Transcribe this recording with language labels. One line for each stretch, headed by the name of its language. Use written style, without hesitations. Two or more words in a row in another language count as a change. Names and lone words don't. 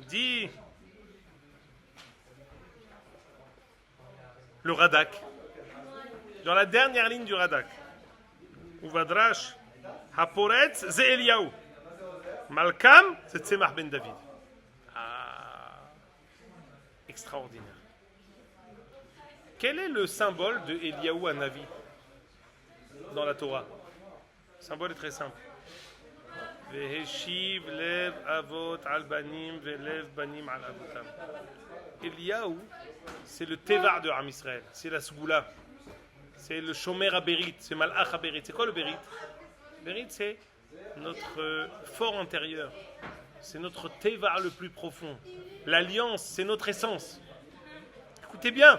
French: Dit le Radak, dans la dernière ligne du Radak,
Hebrew: ובמדרש, הפורץ, זה אליהו.
French: Malkam, c'est Tzemach ben David. Extraordinaire. Quel est le symbole de Eliyahu Hanavi dans la Torah? Le symbole est très simple.
Hebrew: והשיב לב אבות על בנים ולב בנים על אבותם.
French: Eliyahu, c'est le Tevar de Am Israël, c'est la Sgoula, c'est le
Hebrew: שומר הברית,
French: c'est
Hebrew: מלאך הברית.
French: C'est quoi le Berit? Berit, c'est notre fort intérieur, c'est notre Tevar le plus profond. L'alliance, c'est notre essence. Écoutez bien.